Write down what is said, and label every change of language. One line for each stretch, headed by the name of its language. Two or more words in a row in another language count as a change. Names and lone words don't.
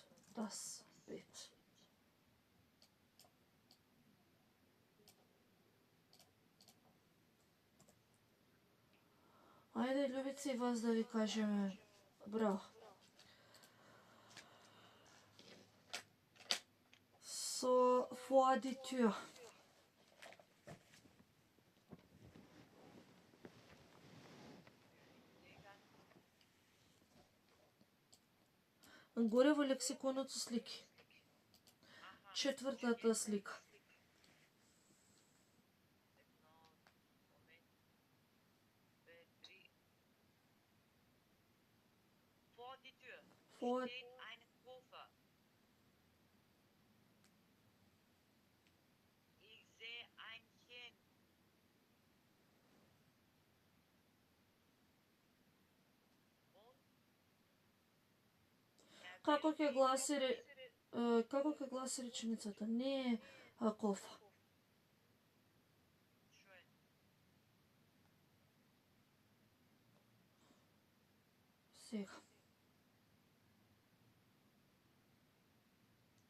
German: Das Bett.
Macedonian: Ајде, љубици, вас да ви кажеме браво.
German: So, vor die Tür.
Macedonian: Горе во лексиконот со слики. Четвртата слика.
German: Vor die Tür Vor- steht ein Koffer. Ich sehe ein Kind. Und
Macedonian: Како ќе гласи реченицата? Не е кофа.
German: schön.
Macedonian: Сега.